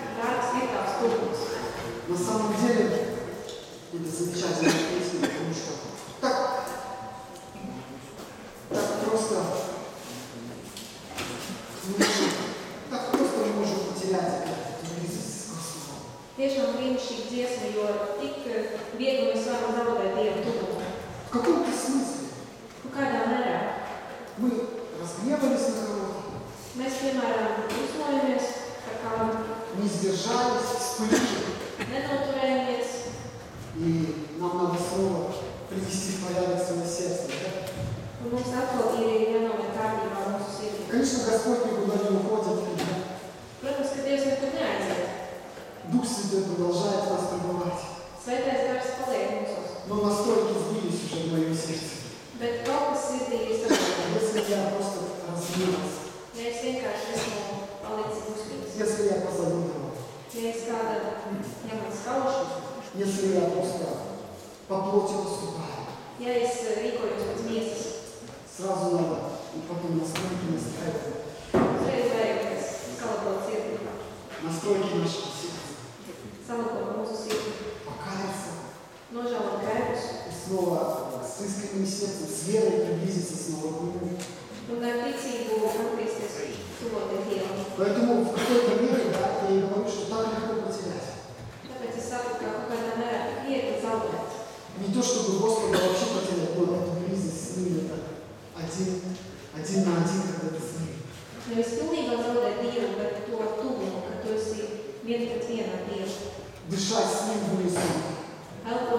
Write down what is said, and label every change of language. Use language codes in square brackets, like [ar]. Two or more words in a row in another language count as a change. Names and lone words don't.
[ru] На самом деле, это замечательная песня, потому что так просто мы можем потерять эту близость с Господом. [lv] Tiešām brīnišķīga dziesma, jo tik viegli mēs varam zaudēt Dievu tuvumu. [ru] В каком-то смысле [lv] Kādā mērā [ru] мы разгневались на кого-то, [lv] mēs, piemēram, uzmojamies par kādu, [ru] не сдержались, вспылили, [lv] nenoturējamies, [ru] и нам надо снова привести в порядок свое сердце. Да? [lv] un mums atkal ir jānomet kārtībā mūsu sirdī. [ru] Конечно, Господь никуда не уходит. Да? [lv] Protams, ka Dievs nekur neaiziet. [ru] Дух Святой продолжает в нас пребывать. [lv] Svētais gars paliek mūsos, [ru] Но настройки сбились уже в моем сердце. [lv] bet kaut kas sirdī ir saglabājies. [ru] Если я просто разгневался, [lv] Ja es vienkārši esmu palicis uzspīdis, [ru] если я позавидовал, [lv] ja es kāda, ja man skaušu, [ru] если я просто по плоти поступаю, [lv] ja es rīkojos pēc miesas, [ru] сразу надо и потом настройки настраивать. [lv] uzreiz vajag salabot sirdi, [ru] Настройки нашего сердца. [lv] salabot mūsu sirdi, [ru] Покаяться [lv] nožēlot grēkus [ru] и снова с искренним сердцем, с верой приблизиться снова к Нему. [lv] un ar ticību atgriezties tuvoties Dievam. [ru] Поэтому в какой-то мере, да, я и говорю, что так легко потерять. [lv] Tāpēc es saku, ka kaut kādā mērā tik viegli zaudēt. [ru] Не то, чтобы Господа вообще потерять, но эту близость с Ним, это один на один, когда ты с Ним. [lv] Nevis pilnībā zaudēt Dievu, bet to tuvumu, ka tu esi viens pret vienu ar Dievu. [ru] Дышать с Ним в унисон.